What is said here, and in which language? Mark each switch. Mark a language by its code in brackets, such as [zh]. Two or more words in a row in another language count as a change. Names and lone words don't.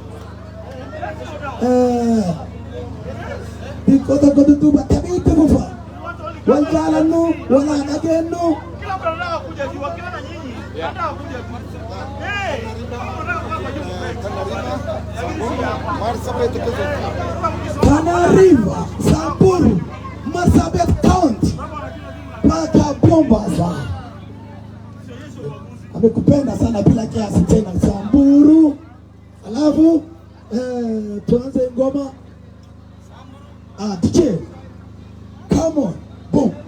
[om] xiqqoo tokko dudduubatti abiitti fufa wal jaalannu walaa dhageennu Tanariva, [sw] Samburu, Marsabit County, mpaka Bombasa. Amekupenda sana bila kiasi tena Samburu. Alafu tuanze ngoma. DJ, [en] come on, boom.